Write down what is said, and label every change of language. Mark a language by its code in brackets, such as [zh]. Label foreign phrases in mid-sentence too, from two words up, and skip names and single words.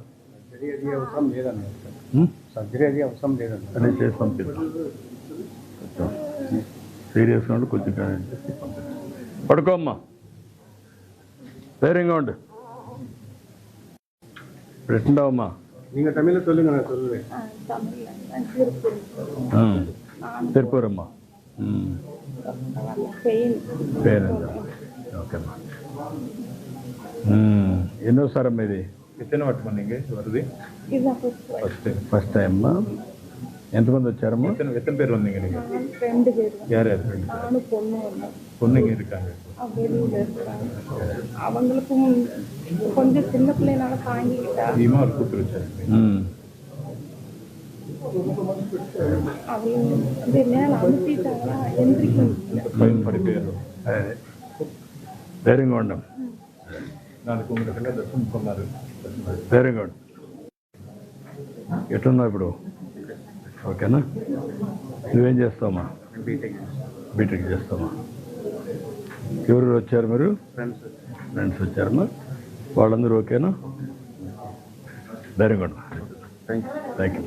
[te] అవసరం లేదన్నారు. సర్జరీ అది అవసరం లేదన్నారు. అన్నీ చేసి పంపిస్తాం. సీరియస్గా ఉండి కొంచెం చేసి పంపిస్తాం. పడుకోమ్మా, ధైర్యంగా ఉండు. ఇప్పుడు ఎట్లుండవమ్మా? [ta] நீங்கள் தமிழில் சொல்லுங்க, நான் சொல்லுவேன். [te] తిరుపూరమ్మా. పేరెంట్ ఓకేమ్మా. ఎన్నోసారమ్మా ఇది? [ta] எத்தனை வாட்மா நீங்கள் வருது? [te] ఫస్ట్ టైం అమ్మా. ఎంతమంది వచ్చారమ్మా? [ta] எத்தனை பேர் வந்தீங்க நீங்கள்? 2 பேர். யார் யார்? நானும் பொண்ணு வந்தோம். பொண்ணுங்க இருக்காங்க. வெளியில இருக்காங்க. அவங்களுக்கும் கொஞ்சம் சின்ன பிள்ளைனால தாங்கிக்கிட்டா. அதிகமாக ஒரு கூப்பிட்டு வச்சாரு. அவங்க வந்து மேலே அனுப்பிட்டாங்கன்னா எந்திரிக்க பையன் படிப்பேர் [te] ధైర్యంగా ఉండం. [ta] நாளைக்கு உங்களுக்கு எல்லாம் தர்ஷனம் சொன்னார். [te] ధైర్యంగా ఉండు. ఎట్లున్నావు ఇప్పుడు? ఓకేనా? నువ్వేం చేస్తావమ్మా? బీటెక్ చేస్తావా? ఎవరు వచ్చారు మీరు? ఫ్రెండ్స్ వచ్చారమ్మా. వాళ్ళందరూ ఓకేనా? ధైర్యంగా ఉండు. [en] thank you.